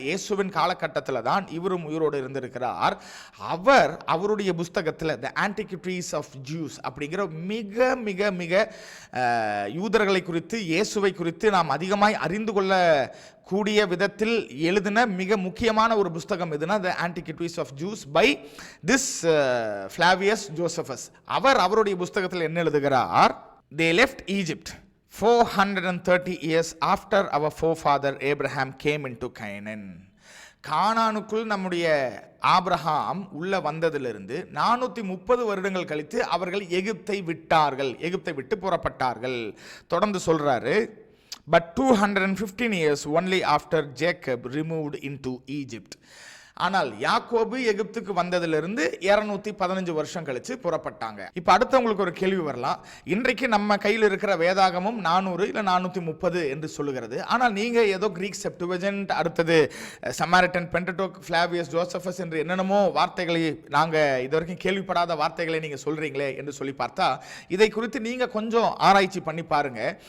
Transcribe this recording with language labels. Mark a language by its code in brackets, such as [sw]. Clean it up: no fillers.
[ta] இயேசுவின் காலகட்டத்தில் தான் இவரும் உயிரோடு இருந்திருக்கிறார். அவருடைய புஸ்தகத்தில் த ஆன்டிக்விட்டீஸ் ஆஃப் ஜூஸ் அப்படிங்கிற மிக மிக மிக யூதர்களை குறித்து, இயேசுவை குறித்து நாம் அதிகமாய் அறிந்து கொள்ள கூடிய விதத்தில் எழுதின மிக முக்கியமான ஒரு புஸ்தகம் எதுனா த ஆன்டிக்விட்டீஸ் of juice by this ஃப்ளாவியஸ் Josephus. அவருடைய புஸ்தகத்தில் என்ன எழுதுகிறார்? [en] They left Egypt 430 years after our forefather Abraham came into Canaan. [ta] கானானுக்குள் நம்முடைய ஆபிரகாம் உள்ள வந்ததிலிருந்து 430 வருடங்கள் கழித்து அவர்கள் எகிப்தை விட்டார்கள், எகிப்தை விட்டு புறப்பட்டார்கள். தொடர்ந்து சொல்றாரு, [en] but 215 years only after Jacob removed into Egypt. [ta] ஆனால் யாக்கோபு எகிப்துக்கு வந்ததிலிருந்து 215 வருஷம் கழிச்சு புறப்பட்டாங்க. இப்ப அடுத்து உங்களுக்கு ஒரு கேள்வி வரலாம். இன்றைக்கு நம்ம கையில் இருக்கிற வேதாகமும் 400 இல்ல 430 என்று சொல்லுகிறது. ஆனால் நீங்க ஏதோ கிரீக் செப்டுவஜென்ட், அடுத்தது சமாரிட்டன், பென்டடோக், ஃப்ளாவியஸ் ஜோசபஸ் என்று என்னென்னமோ வார்த்தைகளை, நாங்க இதுவரைக்கும் கேள்விப்படாத வார்த்தைகளை நீங்க சொல்றீங்களே என்று சொல்லி பார்த்தா, இதை குறித்து நீங்க கொஞ்சம் ஆராய்ச்சி பண்ணி பாருங்க.